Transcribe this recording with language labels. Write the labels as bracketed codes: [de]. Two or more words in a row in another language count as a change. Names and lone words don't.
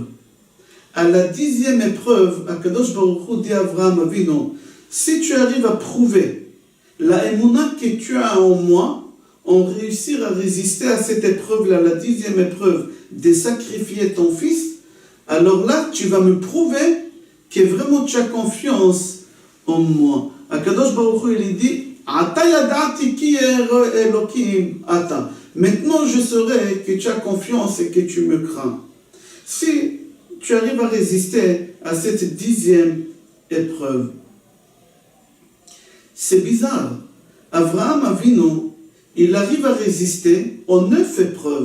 [fr] À la 10e épreuve, Akadosh Baruch Hu dit à Avraham Avinu, si tu arrives à prouver la émouna que tu as en moi, on réussir à résister à cette épreuve-là, la 10e épreuve, de sacrifier ton fils, alors là, tu vas me prouver que vraiment tu as confiance en moi. Akadosh Baruch Hu, il dit, [he] עתה ידעתי כי אלקים אתה. [fr] Maintenant, je saurai que tu as confiance et que tu me crains. Si tu arrives à résister à cette 10e épreuve, c'est bizarre. Avraham Avinu, il arrive à résister aux 9 épreuves.